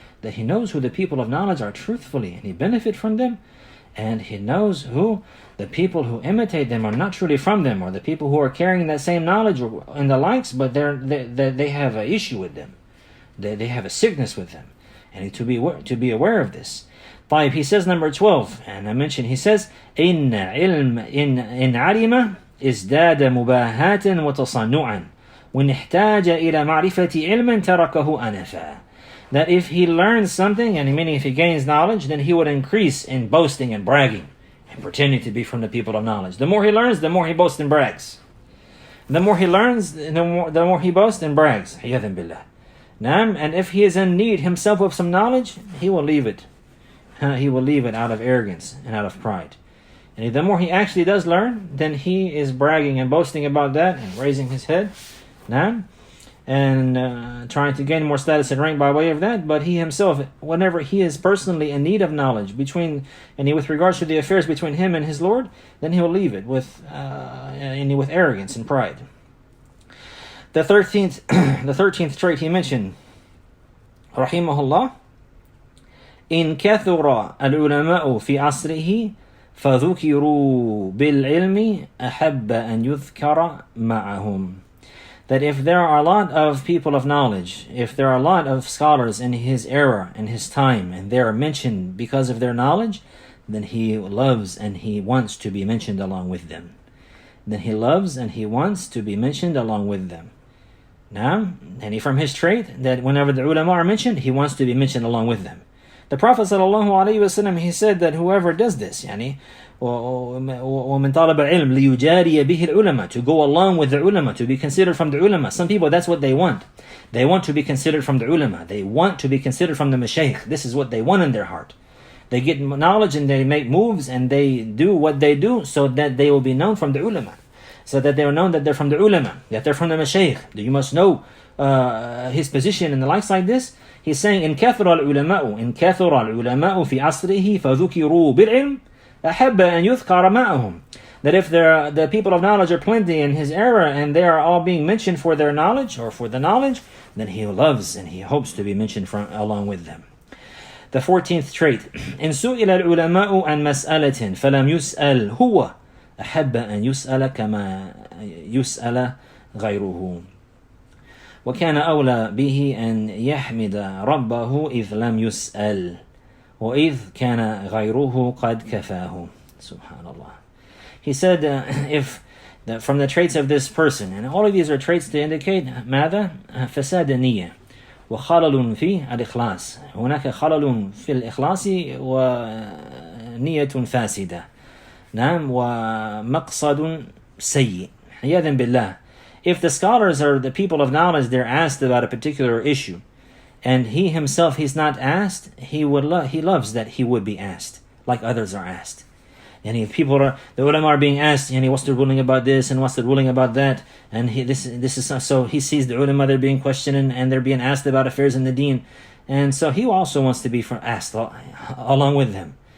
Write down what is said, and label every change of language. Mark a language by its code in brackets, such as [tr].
[en] That he knows who the people of knowledge are truthfully, and he benefit from them, and he knows who the people who imitate them are not truly from them, or the people who are carrying that same knowledge and the likes, but they have an issue with them. They have a sickness with them. And to be aware of this. [ar] طيب, [en] he says number 12, and I mentioned, he says, [ar] إن علم ازداد مباهاة وتصنعا وإن احتاج إلى معرفة علم تركه أنفا. [en] That if he learns something, and meaning if he gains knowledge, then he would increase in boasting and bragging and pretending to be from the people of knowledge. The more he learns, the more he boasts and brags. The more he learns, the more he boasts and brags. [ar] عياذا بالله. [en] And if he is in need himself of some knowledge, he will leave it. He will leave it out of arrogance and out of pride. And the more he actually does learn, then he is bragging and boasting about that and raising his head. And trying to gain more status and rank by way of that. But he himself, whenever he is personally in need of knowledge with regards to the affairs between him and his Lord, then he will leave it with arrogance and pride. The 13th trait he mentioned, [ar] rahimahullah, إن كثر العلماء في عصره فذكروا بالعلم أحب أن يذكر معهم. [en] That if there are a lot of people of knowledge, if there are a lot of scholars in his era, in his time, and they are mentioned because of their knowledge, then he loves and he wants to be mentioned along with them. Then he loves and he wants to be mentioned along with them. Now, and from his trait, that whenever the ulama are mentioned, he wants to be mentioned along with them. The Prophet ﷺ, he said that whoever does this, [ar] وَمَنْ طَلَبَ الْعِلْمِ لِيُجَارِيَ بِهِ الْعُلَمَا, [en] to go along with the ulama, to be considered from the ulama. Some people, that's what they want. They want to be considered from the ulama. They want to be considered from the mashaykh. This is what they want in their heart. They get knowledge and they make moves and they do what they do so that they will be known from the ulama. So that they are known that they're from the ulama, that they're from the mashaykh. You must know his position and the likes like this. He's saying, [ar] إن كثر العلماء في عصره فذكروا بالعلم أحب أن يذكر معهم. [en] That if the people of knowledge are plenty in his era and they are all being mentioned for their knowledge or for the knowledge, then he loves and he hopes to be mentioned along with them. The 14th trait, [ar] إن سئل العلماء عن مسألة فلم يسأل هو أحب أن يسأل كما يسأل غيره. وكان أولى به أن يحمد ربه إذ لم يسأل وإذ كان غيره قد كفاه. Subhanallah. [en] He said, from the traits of this person, and all of these are traits to indicate [ar] ماذا؟ فساد النية وخلل في الإخلاص. هناك خلل في الإخلاص ونية فاسدة. نعم ومقصد سيء. عياذا بالله. [en] If the scholars or the people of knowledge, they're asked about a particular issue, and he himself, he's not asked, he loves that he would be asked, like others are asked. And if the ulama are being asked, what's the ruling about this, and what's the ruling about that, and this is so he sees the ulama, they're being questioned, and they're being asked about affairs in the deen, and so he also wants to be asked along with them.